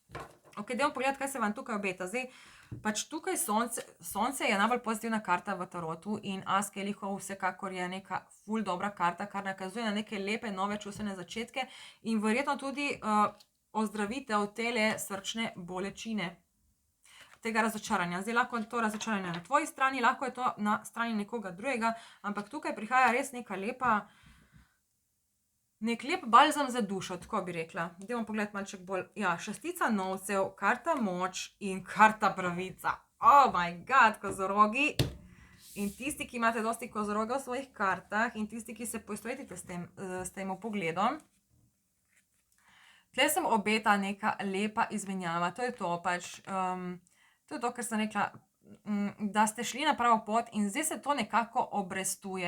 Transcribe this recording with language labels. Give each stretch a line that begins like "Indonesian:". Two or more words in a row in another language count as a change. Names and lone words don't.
Slovenian: Ok, dajmo pogledati, kaj se vam tukaj obeta. Zdaj, Pač tukaj sonce je najbolj pozitivna karta v tarotu in as kelihov vsekakor je neka ful dobra karta, kar nakazuje na neke lepe nove čustvene začetke in verjetno tudi ozdravitev tele srčne bolečine, tega razočaranja. Zdaj lahko je to razočaranje na tvoji strani, lahko je to na strani nekoga drugega, ampak tukaj prihaja res neka nek lep balzam za dušo, tako bi rekla. Dajmo pogledati malček bolj. Ja, šestica novcev, karta moč in karta pravica.
English: Oh my god,
Slovenian: kozorogi. In tisti, ki imate dosti kozoroga v svojih kartah in tisti, ki se poistovetite s tem pogledom, tle se obeta neka lepa izmenjava. To je to pač, to je to, kar sem rekla, da ste šli na pravo pot in zdaj se to nekako obrestuje.